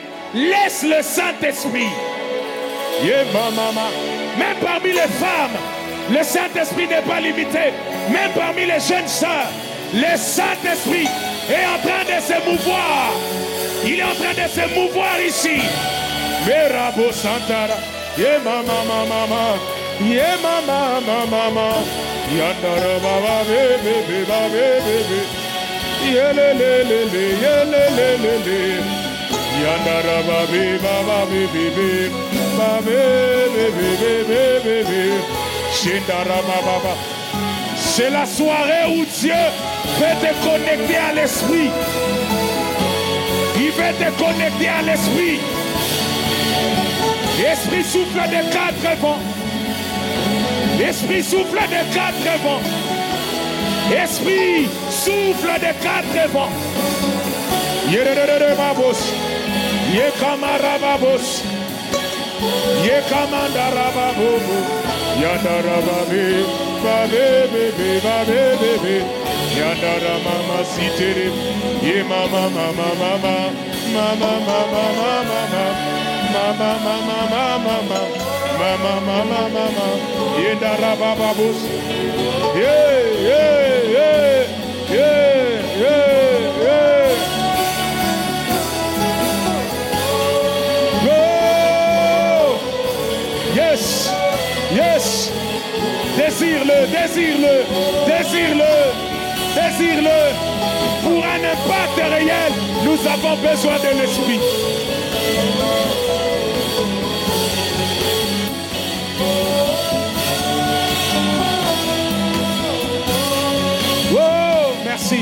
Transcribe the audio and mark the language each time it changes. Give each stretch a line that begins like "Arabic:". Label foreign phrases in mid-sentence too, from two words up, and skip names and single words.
French: Laisse le Saint-Esprit. Même parmi les femmes, le Saint-Esprit n'est pas limité. Même parmi les jeunes sœurs, le Saint-Esprit est en train de se mouvoir. Il est en train de se mouvoir ici. Merabo Santara. Ye mama mama. Ye mama mama. Yandara baba bebe bebe. Ye le le le le ye le le le le. Yandara babe baba bebe babe bebe bebe. Shindara baba. C'est la soirée où Dieu veut te connecter à l'esprit. Il veut te connecter à l'esprit. Esprit souffle de 4 vents. Esprit souffle de 4 vents. Esprit souffle de 4 vents. Yededededebabos. Yekamarababos. Yekamandarababo. Yandarababe. Babe bebe babe bebe. Yandara mama sitere. Ye mama mama mama. Mama mama mama mama. Mama mama mama mama. Mama mama mama. Yendara bababos. Yeah yeah yeah yeah yeah yeah. Oh!
English: Yes yes.
French: Désire-le, désire-le, désire-le, désire-le. Pour un impact réel, nous avons besoin de l'Esprit. Oh, merci.